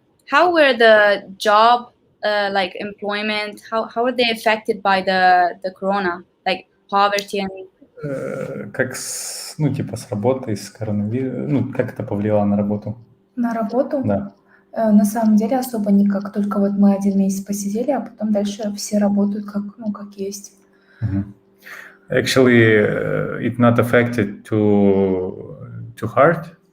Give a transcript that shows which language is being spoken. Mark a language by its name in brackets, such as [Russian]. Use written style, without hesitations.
[English] How were the job, like employment, how were they affected by the corona, like poverty and... [Russian] Как типа с работой, с коронавирусом, как это повлияло на работу? На работу? Да. На самом деле особо никак, только вот мы 1 месяц посидели, а потом дальше все работают как есть. [English] Actually, it not affected too hard.